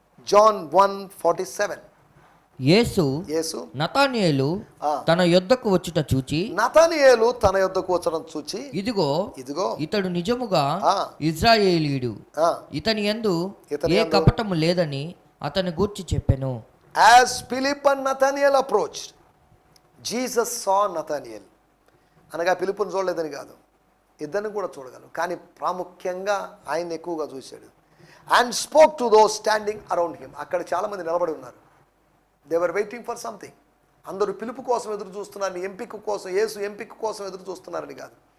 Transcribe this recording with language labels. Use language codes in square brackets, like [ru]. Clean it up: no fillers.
[te] John 1:47. యేసు నతానియేలు తన యొద్దకు వచ్చుట చూచి, నతానియేలు తన యొద్దకు వచ్చడం చూచి, ఇదిగో ఇతడు నిజముగా ఇజ్రాయేలీయుడు, ఇతని యందు ఏ కపటము లేదని అతని గూర్చి చెప్పెను. [en] As Philip and Nathaniel approached, Jesus saw Nathaniel. [te] అనగా పిలుపుని చూడలేదని కాదు, ఇద్దరిని కూడా చూడగలరు, కానీ ప్రాముఖ్యంగా ఆయన ఎక్కువగా చూశాడు. [en] And spoke to those standing around him. [te] అక్కడ చాలామంది నిలబడి ఉన్నారు. [en] They were waiting for something. [te] అందరూ పిలుపు కోసం ఎదురు చూస్తున్నారని, ఎంపిక కోసం, యేసు ఎంపిక కోసం ఎదురు చూస్తున్నారని కాదు.